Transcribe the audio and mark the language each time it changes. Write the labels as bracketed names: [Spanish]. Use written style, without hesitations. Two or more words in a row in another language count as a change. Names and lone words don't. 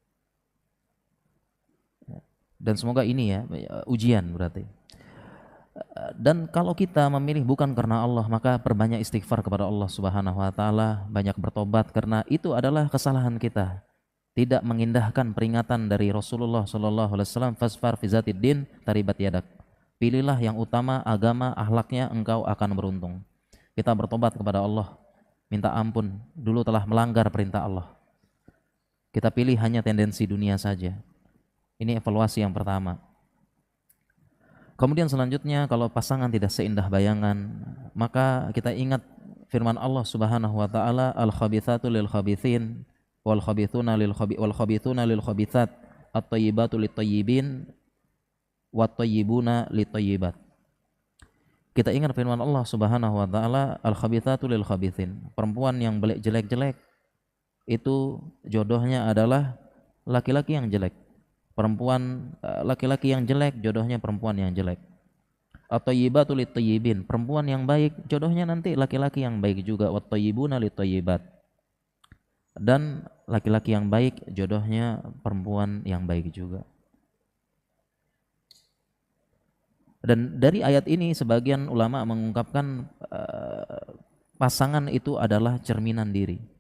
[Indonesian] Dan semoga ini ya ujian berarti. Dan kalau kita memilih bukan karena Allah, maka perbanyak istighfar kepada Allah [Arabic] سبحانه وتعالى, [Indonesian] banyak bertobat karena itu adalah kesalahan kita. Tidak mengindahkan peringatan dari Rasulullah [Arabic] صلى الله عليه وسلم, فاظفر بذات الدين تربت يداك. [Indonesian] Pilihlah yang utama agama, akhlaknya, engkau akan beruntung. Kita bertobat kepada Allah, minta ampun dulu telah melanggar perintah Allah. Kita pilih hanya tendensi dunia saja. Ini evaluasi yang pertama. Kemudian selanjutnya, kalau pasangan tidak seindah bayangan, maka kita ingat firman Allah [Arabic] سبحانه وتعالى, الخبيثات للخبيثين والخبيثون للخبيثات, الطيبات للطيبين والطيبون للطيبات. [Indonesian] Kita ingat firman Allah [Arabic] سبحانه وتعالى, الخبيثات للخبيثين. [Indonesian] Perempuan yang jelek-jelek itu jodohnya adalah laki-laki yang jelek. Perempuan laki-laki yang jelek jodohnya perempuan yang jelek. [Arabic] الطيبات للطيبين, [Indonesian] perempuan yang baik jodohnya nanti laki-laki yang baik juga. [Arabic] والطيبون للطيبات, [Indonesian] dan laki-laki yang baik jodohnya perempuan yang baik juga. Dan dari ayat ini sebagian ulama mengungkapkan pasangan itu adalah cerminan diri.